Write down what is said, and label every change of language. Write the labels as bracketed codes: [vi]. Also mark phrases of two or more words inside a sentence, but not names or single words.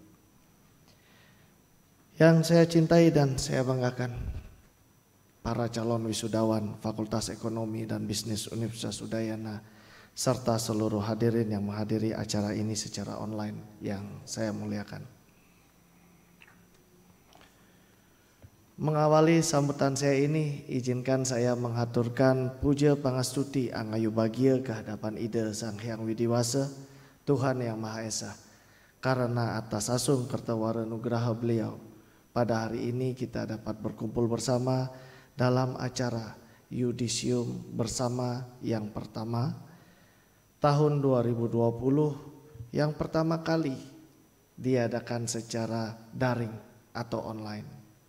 [id] Yang saya cintai dan saya banggakan, para calon wisudawan Fakultas Ekonomi dan Bisnis Universitas Udayana, serta seluruh hadirin yang menghadiri acara ini secara online yang saya muliakan. Mengawali sambutan saya ini, izinkan saya menghaturkan [ban] puja pangastuti angayu bagia [id] kehadapan Ida Sang Hyang Widiwasa, Tuhan Yang Maha Esa, karena atas [ban] asung kertawara nugraha [id] beliau, pada hari ini kita dapat berkumpul bersama dalam acara Yudisium Bersama yang pertama tahun 2020 yang pertama kali diadakan secara daring atau online.